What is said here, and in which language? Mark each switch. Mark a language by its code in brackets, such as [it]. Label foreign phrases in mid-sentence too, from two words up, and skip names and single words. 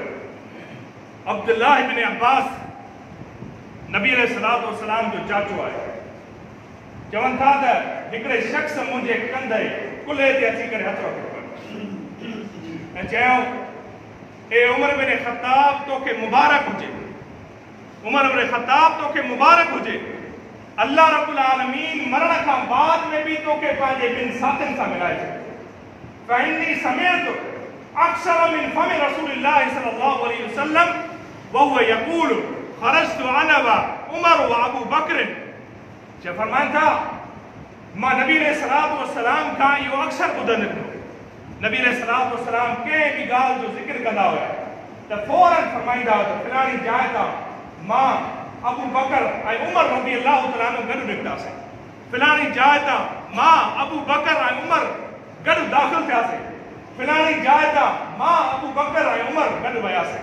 [sd] अब्दुल्लाह इब्न अब्बास नबी [ar] عليه الصلاة والسلام [sd] जो चाचो आहे, चवनि था त हिकिड़े शख़्स मुंहिंजे कंधे कुल्हे ते अची करे हथ रखियो ऐं चयो ए उमर बिन ख़त्ताब तोखे मुबारक हुजे, उमर बिन ख़त्ताब तोखे मुबारक हुजे, अल्लाह [ar] رب العالمين [sd] मरण खां बाद में भी तोखे पंहिंजे बिन साथियुनि सां मिलाए छॾियो। [ar] فإني سمعت أكثر من فم رسول الله صلى الله عليه وسلم وهو يقول خرجت أنا وعمر وأبو بكر. [sd] जो फरमाइनि था मां नबी [ar] عليه الصلاة والسلام [sd] खां इहो अक्सर ॿुधंदो हुयुमि। नबी [ar] عليه الصلاة والسلام [sd] कंहिं बि ॻाल्हि जो ज़िक्र कंदा हुया त फौरन फरमाईंदा हुआ त फलाणी जाइ तां मां अबू बकर ऐं उमर [ar] رضي الله تعالى عنه [sd] गॾु निकितासीं, फलाणी जाइ तां मां अबू बकर ऐं उमर गॾु दाख़िल थियासीं, फलाणी जाइ तां मां अबू बकर ऐं उमर गॾु वियासीं।